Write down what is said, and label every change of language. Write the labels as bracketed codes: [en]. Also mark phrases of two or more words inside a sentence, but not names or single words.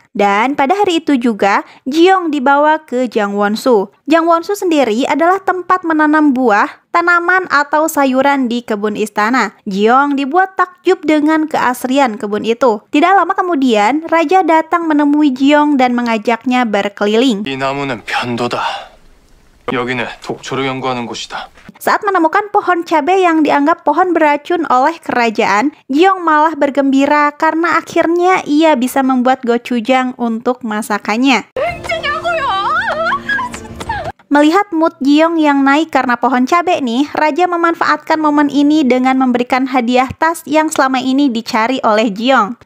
[id] Dan pada hari itu juga, Jeong dibawa ke Jangwon-su. Jangwon-su sendiri adalah tempat menanam buah, tanaman atau sayuran di kebun istana. Jeong dibuat takjub dengan keasrian kebun itu. Tidak lama kemudian, Raja datang menemui Jeong dan mengajaknya berkeliling. [ko] 이 나무는 변도다. 여기는 독초를 연구하는 곳이다. [id] Saat menemukan pohon cabai yang dianggap pohon beracun oleh kerajaan, Jeong malah bergembira karena akhirnya ia bisa membuat gochujang untuk masakannya. Melihat mood Jeong yang naik karena pohon cabai nih, Raja memanfaatkan momen ini dengan memberikan hadiah tas yang selama ini dicari oleh Jeong.